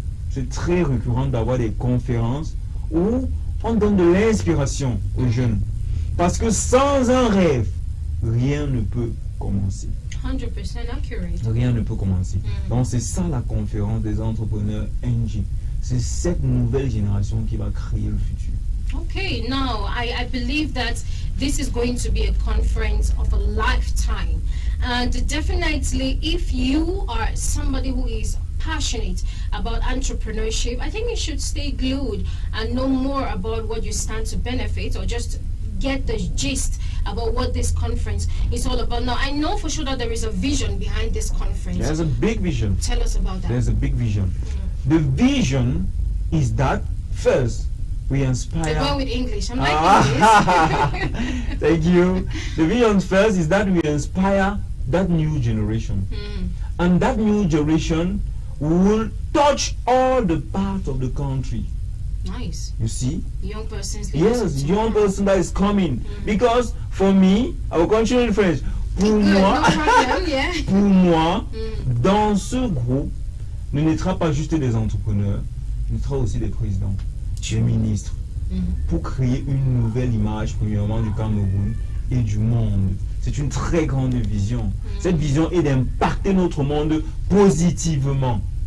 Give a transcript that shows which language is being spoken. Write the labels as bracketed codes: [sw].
[fr] C'est très récurrent d'avoir des conférences où on donne de l'inspiration aux jeunes. Parce que sans un rêve, rien ne peut commencer. [en] 100% accurate. [fr] Rien ne peut commencer. Donc c'est ça la conférence des entrepreneurs NG. C'est cette nouvelle génération qui va créer le futur. [en] Okay, now I believe that this is going to be a conference of a lifetime. And definitely if you are somebody who is passionate about entrepreneurship, I think you should stay glued and know more about what you stand to benefit, or just get the gist about what this conference is all about. Now, I know for sure that there is a vision behind this conference. There's a big vision. Tell us about that. There's a big vision. The vision is that first we inspire. I'm going with English. I'm like English. Thank you. The vision first is that we inspire that new generation. And that new generation will touch all the parts of the country. Nice. You see? Young persons. Yes, young person that is coming. Because for me, I will continue in French. [fr] Pour moi, [en] no problem, yeah. [fr] pour moi, dans ce groupe, ne naîtra pas juste des entrepreneurs, il naîtra aussi des présidents, des ministres, pour créer une nouvelle image, premièrement, du Cameroun et du monde. C'est une très grande vision. Cette vision est d'impacter notre monde positivement.